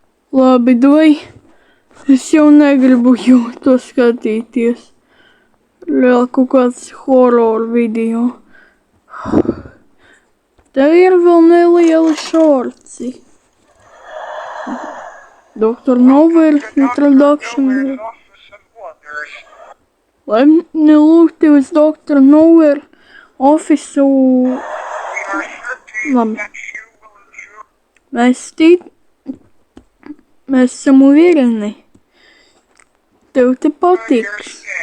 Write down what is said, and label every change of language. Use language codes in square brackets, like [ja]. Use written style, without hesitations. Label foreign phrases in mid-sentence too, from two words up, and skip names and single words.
[lv] Labi, vai es jau negribu to skatīties. Vēl kaut kāds [en] horror video. [lv] Tev ir vēl nelieli šorci. [en] Dr. Nowhere introduction. [lv] Laipni lūgti uz Dr. Nowhere ofisu. Labi. Mēs esam uvereni. Tev te patiks.